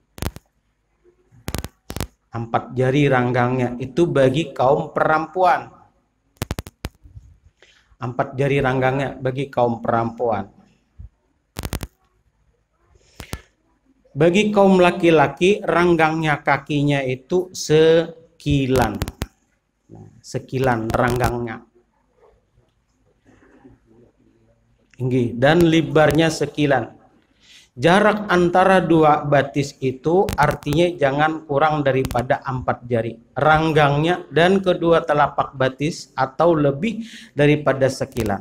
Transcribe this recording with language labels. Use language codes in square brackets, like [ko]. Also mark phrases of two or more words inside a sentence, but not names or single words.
[id] 4 jari ranggangnya itu bagi kaum perempuan. 4 jari ranggangnya bagi kaum perempuan. Bagi kaum laki-laki, ranggangnya kakinya itu sekilan. Sekilan ranggangnya. Dan lebarnya sekilan. Jarak antara dua batis itu artinya jangan kurang daripada 4 jari. Ranggangnya dan kedua telapak batis atau lebih daripada sekilan.